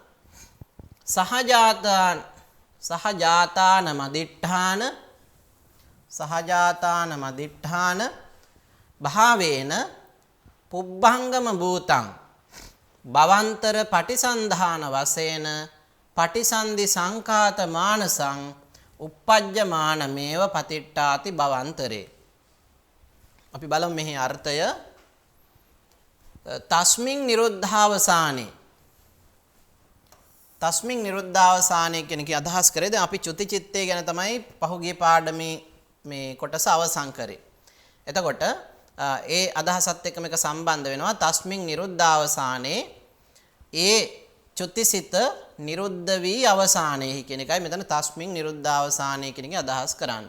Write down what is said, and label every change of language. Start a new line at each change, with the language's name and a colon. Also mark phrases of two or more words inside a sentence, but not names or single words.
Pali: සහජාතාන මදිට්ඨාන භාවේන පුබ්බංගම භූතං භවන්තර පටිසන්ධාන වශයෙන් පටිසන්ධි සංකාත මානසං uppajjamaana මේව පතිට්ඨාති භවන්තරේ.
Sinhala: අපි බලමු මෙහි අර්ථය.
Pali: තස්මින් නිරුද්ධාවසානේ තස්මින් නිරුද්ධාවසානේ
Sinhala: කියන කී අදහස් කරේ. දැන් අපි චුති චිත්තය ගැන තමයි පහුගිය පාඩමේ මේ කොටස අවසන් කරේ. එතකොට ඒ අදහසත් එක්ක මේක සම්බන්ධ වෙනවා.
Pali: තස්මින් නිරුද්ධාවසානේ
Sinhala: ඒ චුතිසිත නිරුද්ධ වී අවසානයේ කියන එකයි මෙතන
Pali: තස්මින් නිරුද්ධාවසානයේ
Sinhala: කියන එක අදහස් කරන්නේ.